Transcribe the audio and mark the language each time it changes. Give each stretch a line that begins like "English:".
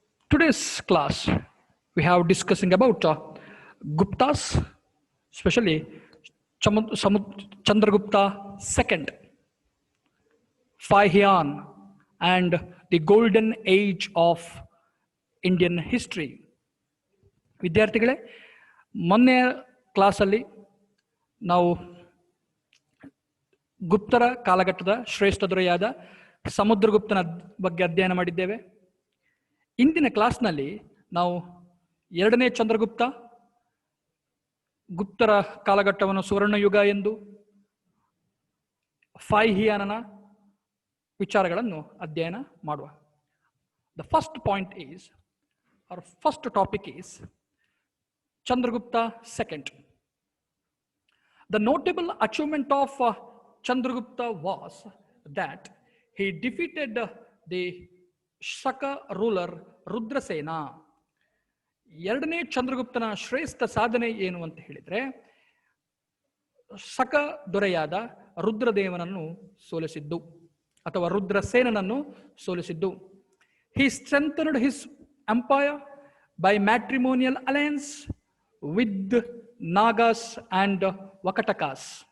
English: Today's class we have discussing about Guptas, especially Chandragupta II, Fahian, and the golden age of Indian history.
Kannada: ವಿದ್ಯಾರ್ಥಿಗಳೇ, ಮೊನ್ನೆ ಕ್ಲಾಸಲ್ಲಿ ನಾವು ಗುಪ್ತರ ಕಾಲಘಟ್ಟದ ಶ್ರೇಷ್ಠ ದೊರೆಯಾದ ಸಮುದ್ರಗುಪ್ತನ ಬಗ್ಗೆ ಅಧ್ಯಯನ ಮಾಡಿದ್ದೇವೆ. ಇಂದಿನ ಕ್ಲಾಸ್ನಲ್ಲಿ ನಾವು ಎರಡನೇ ಚಂದ್ರಗುಪ್ತ, ಗುಪ್ತರ ಕಾಲಘಟ್ಟವನ್ನು ಸುವರ್ಣಯುಗ ಎಂದು, ಫಾಹಿಯಾನನ ವಿಚಾರಗಳನ್ನು ಅಧ್ಯಯನ ಮಾಡುವ.
English: The first point is, our first topic is Chandragupta II. The notable achievement of Chandragupta was that he defeated the Shaka ruler Rudrasena.
Kannada: ಎರಡನೇ ಚಂದ್ರಗುಪ್ತನ ಶ್ರೇಷ್ಠ ಸಾಧನೆ ಏನು ಅಂತ ಹೇಳಿದ್ರೆ, ಶಕ ದೊರೆಯಾದ ರುದ್ರದೇವನನ್ನು ಸೋಲಿಸಿದ್ದು ಅಥವಾ ರುದ್ರಸೇನನನ್ನು ಸೋಲಿಸಿದ್ದು.
English: He strengthened his empire by matrimonial alliance with Nagas and Vakatakas.